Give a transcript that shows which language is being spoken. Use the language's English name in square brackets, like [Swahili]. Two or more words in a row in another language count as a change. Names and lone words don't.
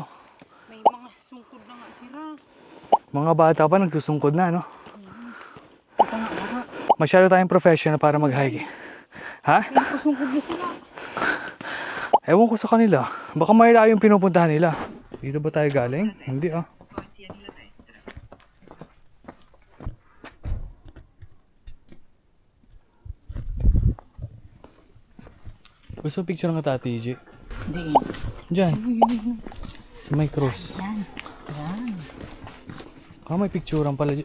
[Filipino] May mga sungkod na nga sira. Mga bata pa nagsusungkod na, no? Masyado tayong professional para mag-hike. Ha? Sungkod na sila. Ewan ko sa kanila. Baka malayo yung pinupuntahan nila. Dito ba tayo galing? Hindi ah. [Italian] Tieni la destra. [Filipino] Gusto mo picture ng Tati G? Hindi. Diyan. Sa may cross. Yan. Yan. May picturean pala dyan.